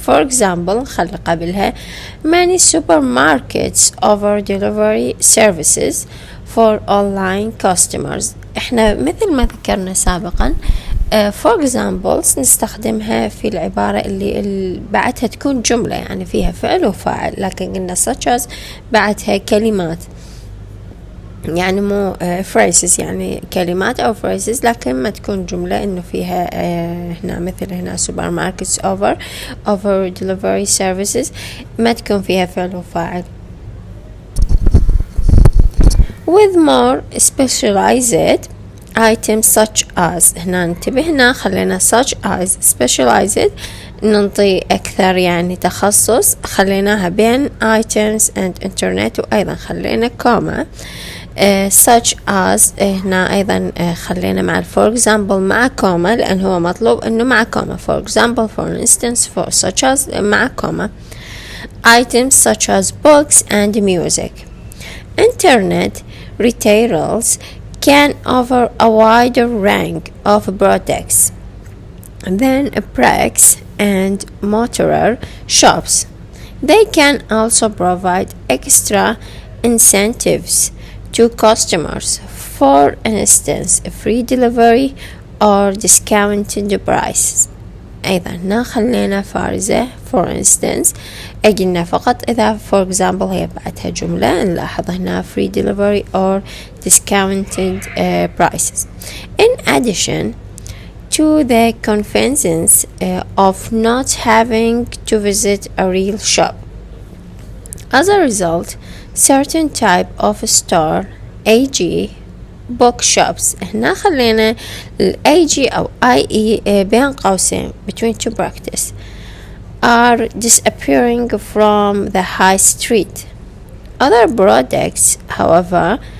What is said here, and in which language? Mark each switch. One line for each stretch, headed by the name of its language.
English: For example
Arabic: نخلي قبلها
English: many supermarkets offer delivery services for online customers.
Arabic: احنا مثل ما ذكرنا سابقا for examples نستخدمها في العبارة اللي بعدها تكون جملة، يعني فيها فعل وفاعل، لكن قلنا such as بعدها كلمات، يعني مو phrases، يعني كلمات أو phrases، لكن ما تكون جملة إنه فيها هنا مثل هنا
English: supermarkets offer delivery services،
Arabic: ما تكون فيها فعل وفاعل.
English: With more specialized items such as،
Arabic: هنا انتبه هنا خلينا such as specialized ننطي أكثر يعني تخصص، خليناها بين
English: items and internet،
Arabic: وأيضا خلينا كوما such as هنا أيضا خلينا مع for example مع كوما، لأن هو مطلوب إنه مع كوما.
English: for example for instance for such as
Arabic: مع كوما.
English: items such as books and music. Internet retailers can offer a wider range of products than bricks and mortar shops. They can also provide extra incentives to customers, for instance free delivery or discounted prices.
Arabic: أيضا هنا خلينا فارزة for instance، قلنا فقط إذا for example هي بعدها جملة، نلاحظ هنا
English: free delivery or discounted prices. In addition to the convenience of not having to visit a real shop, as a result certain type of store e.g. bookshops،
Arabic: هنا خلينا
English: AG أو IE
Arabic: بين قوسين
English: between two brackets are disappearing from the high street. Other products however